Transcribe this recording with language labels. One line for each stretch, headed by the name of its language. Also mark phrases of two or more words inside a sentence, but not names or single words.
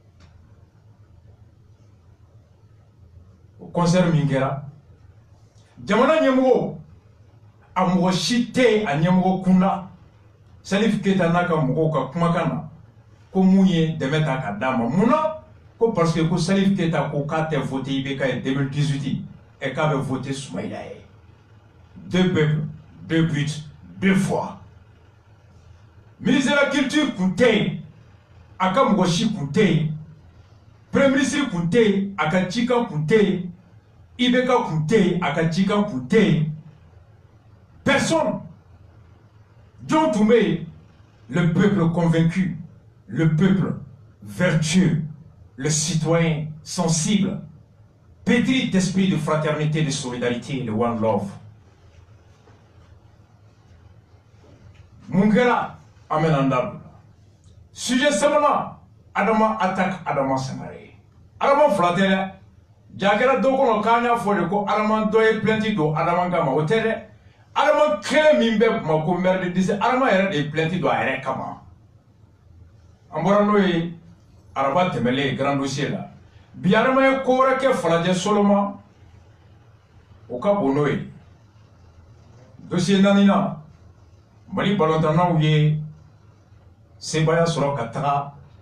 Bambara: o concert min kɛra jamana ɲɛmɔgɔ a mɔgɔ si tɛ a ɲɛmɔgɔ kunda Salif Keita n'a ka mɔgɔw ka kumakan na ko mun ye dɛmɛ ta ka d'a ma munna ko
French: parce que
Bambara: ko Salif Keita ko k'a tɛ voter IBK ye 2018 et k'a bɛ voter Soumaïla ye
French: 2 peuples 2 buts 2 fois ministre de la culture
Bambara: kun tɛ yen a ka mɔgɔ si kun tɛ yen
French: premier ministre
Bambara: kun tɛ yen a ka cikan kun tɛ yen IBK kun tɛ yen a ka cikan kun tɛ yen personne John tun bɛ yen
French: le peuple convaincu le peuple vertueux le citoyen sensible pétri d'esprit de fraternité de solidarité de
English: one love
Bambara: mun kɛra an bɛna an da don sujet sabanan Adama attaque Adama Sangare Adama fila tɛ dɛ ja kɛra dɔw kɔnɔ k'an y'a fɔ de ko Adama dɔ ye plainte don Adama kama o tɛ dɛ Adama kelen min bɛ Bamako
French: maire de district
Bambara: Adama yɛrɛ de ye plainte don a yɛrɛ kama an bɔra n'o ye araba tɛmɛlen
French: grand dossier
Bambara: la bi Adama ye ko wɛrɛ kɛ Falajɛ Soloma o ka bon n'o ye dossier naaninan Mali balontannaw ye sebaya sɔrɔ ka taga